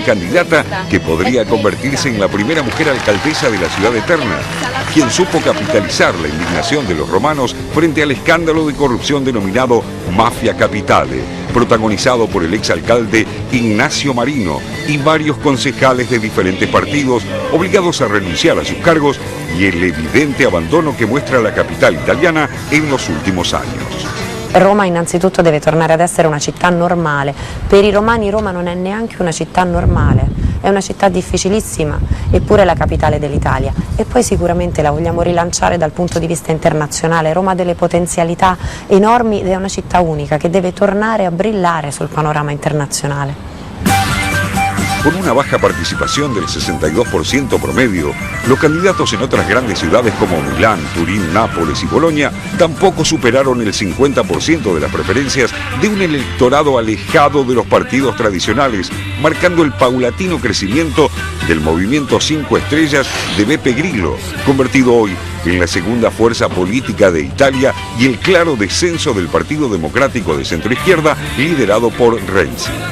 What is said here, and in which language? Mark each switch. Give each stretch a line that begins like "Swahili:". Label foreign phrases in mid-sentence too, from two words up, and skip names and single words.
Spanish: candidata que podría convertirse en la primera mujer alcaldesa de la ciudad eterna, quien supo capitalizar la indignación de los romanos frente al escándalo de corrupción denominado Mafia Capitale, protagonizado por el exalcalde Ignacio Marino y varios concejales de diferentes partidos obligados a renunciar a sus cargos y el evidente abandono che muestra la
Italian: capitale italiana
Spanish: in los últimos años.
Italian: Roma innanzitutto deve tornare ad essere una città normale. Per i romani Roma non è neanche una città normale, è una città difficilissima, eppure la capitale dell'Italia. E poi sicuramente la vogliamo rilanciare dal punto di vista internazionale. Roma ha delle potenzialità enormi ed è una città unica che deve tornare a brillare sul panorama internazionale.
Spanish: Con una baja participación del 62% promedio, los candidatos en otras grandes ciudades como Milán, Turín, Nápoles y Bolonia tampoco superaron el 50% de las preferencias de un electorado alejado de los partidos tradicionales, marcando el paulatino crecimiento del movimiento 5 estrellas de Beppe Grillo, convertido hoy en la segunda fuerza política de Italia, y el claro descenso del Partido Democrático de centroizquierda liderado por Renzi.